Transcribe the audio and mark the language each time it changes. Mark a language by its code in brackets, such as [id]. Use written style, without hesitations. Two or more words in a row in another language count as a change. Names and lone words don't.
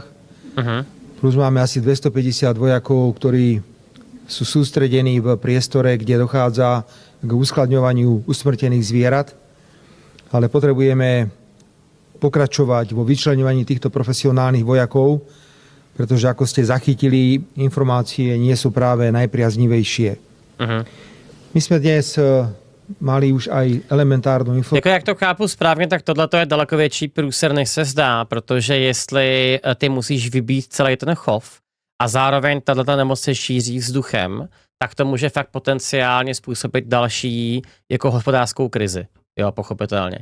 [sk] Plus máme asi 250 vojakov, ktorí sú sústredení v priestore, kde dochádza k uskladňovaniu usmrtených zvierat. Ale potrebujeme pokračovať vo vyčleňovaní týchto profesionálnych vojakov, pretože ako ste zachytili, informácie nie sú práve najpriaznivejšie. My sme dnes mali už aj elementárnu informaci. [cs] Jako jak to chápu správně, tak tohle je daleko větší průser, než se zdá, protože jestli ty musíš vybít celý ten chov a zároveň tato nemoc se šíří vzduchem, tak to může fakt potenciálně způsobit další jako hospodářskou krizi. Jo, pochopitelně.